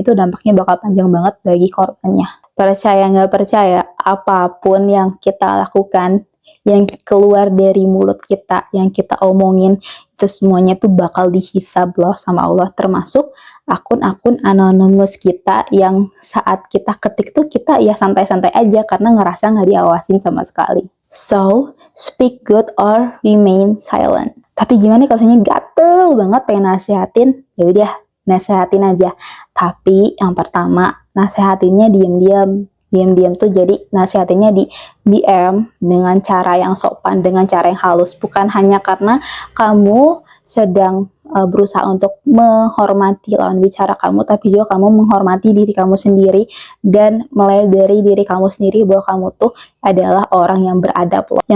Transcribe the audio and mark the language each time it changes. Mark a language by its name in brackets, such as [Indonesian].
[Indonesian] Itu dampaknya bakal panjang banget bagi korbannya. Percaya nggak percaya, apapun yang kita lakukan, yang keluar dari mulut kita, yang kita omongin, itu semuanya tuh bakal dihisab loh sama Allah, termasuk akun-akun anonymous kita yang saat kita ketik tuh kita ya santai-santai aja karena ngerasa nggak diawasin sama sekali. [English] So, speak good or remain silent. [Indonesian] Tapi gimana kalau misalnya gatel banget pengen nasihatin, ya udah nasehatin aja. Tapi yang pertama, nasehatinnya diam-diam tuh, jadi nasehatinnya di DM dengan cara yang sopan, dengan cara yang halus, bukan hanya karena kamu sedang berusaha untuk menghormati lawan bicara kamu, tapi juga kamu menghormati diri kamu sendiri dan melederi diri kamu sendiri bahwa kamu tuh adalah orang yang beradab loh.